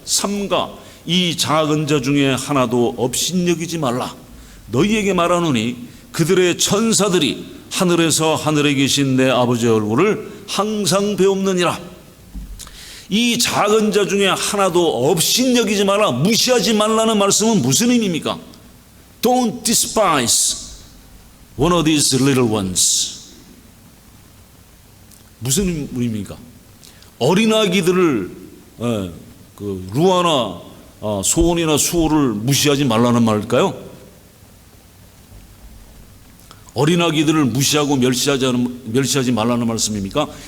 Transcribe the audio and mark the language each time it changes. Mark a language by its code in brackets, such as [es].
[ko] 삼가 이 작은 자 중에 하나도 업신여기지 말라. 너희에게 말하노니 그들의 천사들이 하늘에서 하늘에 계신 내 아버지의 얼굴을 항상 배옵느니라. 이 작은 자 중에 하나도 업신여기지 말라, 무시하지 말라는 말씀은 무슨 의미입니까? [en] Don't despise one of these little ones. [ko] 무슨 의미입니까? 어린아기들을 루아나 소원이나 수호를 무시하지 말라는 말일까요? 어린아기들을 무시하고 멸시하지 말라는 말씀입니까?